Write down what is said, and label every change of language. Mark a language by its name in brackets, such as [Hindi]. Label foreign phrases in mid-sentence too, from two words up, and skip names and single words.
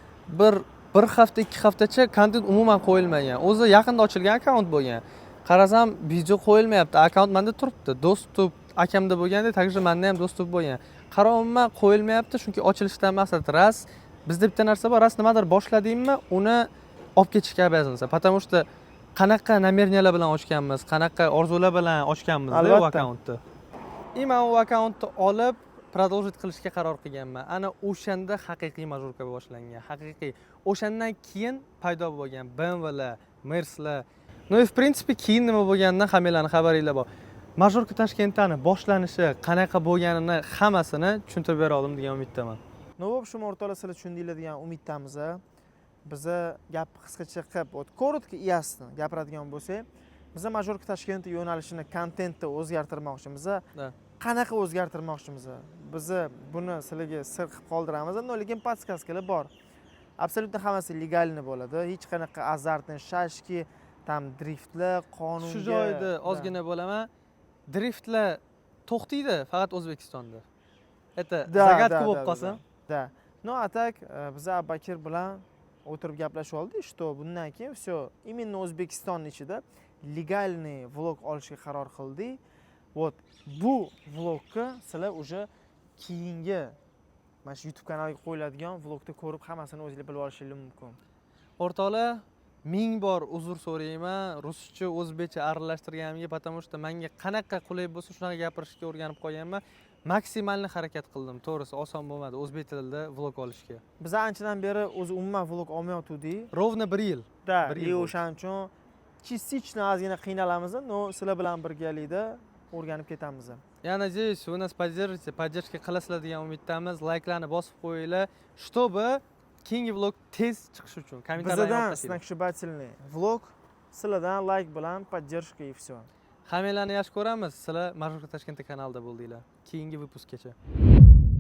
[Uzbek] Bir hafta, 2 haftacha kontent umuman qo'yilmagan. O'zi yaqinda ochilgan akkaunt bo'lgan. Qarasam, video qo'yilmayapti. Akkaunt menda turibdi. Dostуп akamda bo'lganda, также menda ham dostуп bo'lgan. Qarayapman, qo'yilmayapti, chunki ochilishdan maqsad ras bizda bitta narsa bor, ras nimadir boshladingmi, uni olib ketishga обязанность. [Russian] Потому что [Uzbek] qanaqa намерениялар bilan ochganmiz, qanaqa orzular bilan ochganmiz bu akkauntni. Men u akkauntni olib продолжить qilishga qaror qilganman. Ana o'shanda haqiqiy majorka boshlangan. Haqiqiy. O'shandan keyin paydo bo'lgan BMWlar, Merslar. [Russian] No, в принципе, [Uzbek] keyin nima bo'lganidan hammalarning xabaringlar bor. Majorka Toshkentning boshlanishi qanaqa bo'lganini hammasini tushuntirib bera oldim degan umiddaman. [Russian] No, в общем, [Uzbek] o'rtoqlar sizlar tushundinglar degan umiddamiz. Biza gap qisqacha qilib, [Russian] коротки и ясно [Uzbek] gapiradigan bo'lsak, biza Majorka Toshkent yo'nalishini, kontentni o'zgartirmoqchimiz. Qanaqa o'zgartirmoqchimiz? Biz buni sizlarga sir qilib qoldiramiz, lekin podskaskalar bor. Absolyutно hammasi legalni bo'ladi. Hech qanaqa azartni, shashki, tam driftlar, qonunga. Shu joyda ozgina bo'laman. Driftlar to'xtaydi faqat O'zbekistonda. [Russian] Это загадка [Uzbek] bo'lib qolsin. Da. [Russian] Но, а так [Uzbek] biz Abakir bilan o'tirib gaplashib oldik, что bundan keyin [Russian] всё именно [Uzbek] O'zbekiston ichida legalniy vlog olishga qaror qildik. Вот bu vlogga sizlar уже keyingi mana shu YouTube kanaliga qo'yiladigan vlogda ko'rib hammasini o'zinglar bilib olishingiz mumkin. O'rtoqlar, ming bor uzr so'rayman. Ruscha, o'zbekcha aralashtirganimga, [Russian] потому что [Uzbek] menga qanaqa qulay bo'lsa shunaqa gapirishga o'rganib qolganman. Maksimalni harakat qildim. To'g'risi, oson bo'lmadi o'zbek tilida vlog olishga. Biz anchadan beri o'zi umuman vlog olmayotgandik. Ровно 1 yil. Da, o'shaning uchun частично ozgina qiynalamiz, но sizlar bilan birgalikda o'rganib ketamiz. [Russian] Я надеюсь, вы нас поддержите, поддержка [Uzbek] qilasizlar degan umiddamiz. Like'larni bosib qo'yinglar, чтобы keyingi vlog tez chiqishi uchun kommentariylarni Bizdan сногсшибательный vlog, sizlardan like bilan [Russian] поддержка и всё. [Uzbek] Hammalarni yaxshi ko'ramiz. Sizlar Majorka Toshkent kanalida bo'ldinglar. Keyingi выпускgacha.